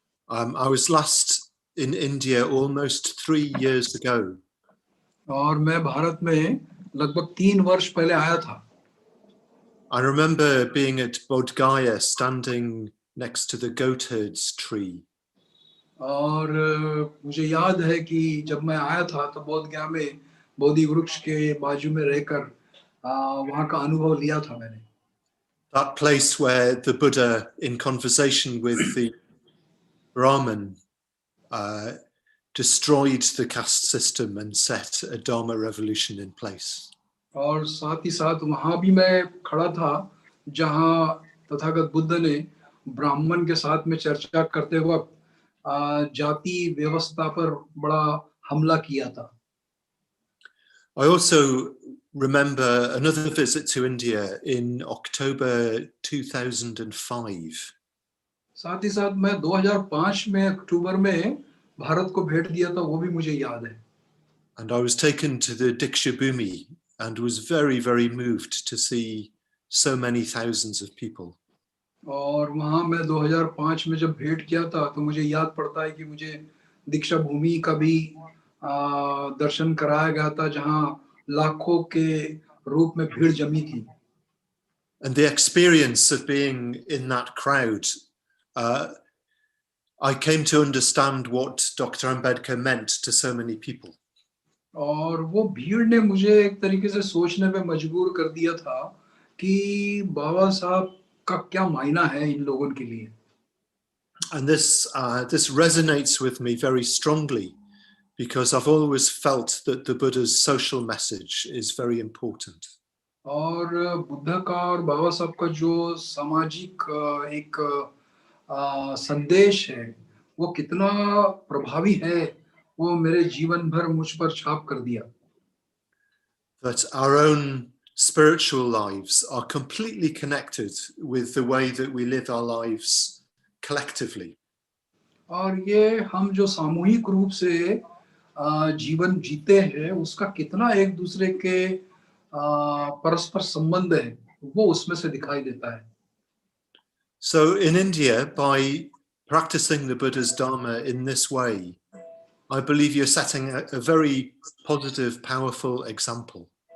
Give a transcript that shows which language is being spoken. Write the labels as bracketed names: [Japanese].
[English] I was last in India almost 3 years ago. [Hindi] और मैं भारत में लगभग 3 वर्ष पहले आया था। [English] I remember being at Bodh Gaya standing next to the goat herds tree. [Hindi] और मुझे याद है कि जब मैं आया था तो बोध गया में बोधि वृक्ष के बाजू में रहकर वहाँ का अनुभव लिया था मैंने। [English] That place where the Buddha, in conversation with the Brahmin, destroyed the caste system and set a Dharma revolution in place. [Hindi] और साथ ही साथ वहाँ भी मैं खड़ा था जहाँ तथागत बुद्ध ने ब्राह्मण के साथ में चर्चा करते वक्त जाति व्यवस्था पर बड़ा हमला किया था। [English] I also remember another visit to India in October 2005. [Hindi] साथ ही साथ मैं 2005 में अक्टूबर में भारत को भेंट दिया था, वो भी मुझे याद है। [English] And I was taken to the Diksha Bhumi and was very, very moved to see so many thousands of people. [Hindi] और वहाँ मैं 2005 में जब भेंट किया था तो मुझे याद पड़ता है कि मुझे दीक्षा भूमि का भी दर्शन कराया गया था जहाँ लाखों के रूप में भीड़ जमी थी। [English] And the experience of being in that crowd, I came to understand what Dr. Ambedkar meant to so many people. [Hindi] और वो भीड़ ने मुझे एक तरीके से सोचने पे मजबूर कर दिया था कि बाबा साहब का क्या मायना है इन लोगों के लिए। [English] And this resonates with me very strongly because I've always felt that the Buddha's social message is very important. [Hindi] और बुद्ध का और बाबा साहब का जो सामाजिक एक संदेश है वो कितना प्रभावी है, वो मेरे जीवन भर मुझ पर छाप कर दिया। [English] That our own spiritual lives are completely connected with the way that we live our lives collectively. [Hindi] और ये हम जो सामूहिक रूप से जीवन जीते हैं उसका कितना एक दूसरे के परस्पर संबंध है वो उसमें से दिखाई देता है। [English] So in India, by practicing the Buddha's Dharma in this way, I believe you're setting a very positive, powerful example.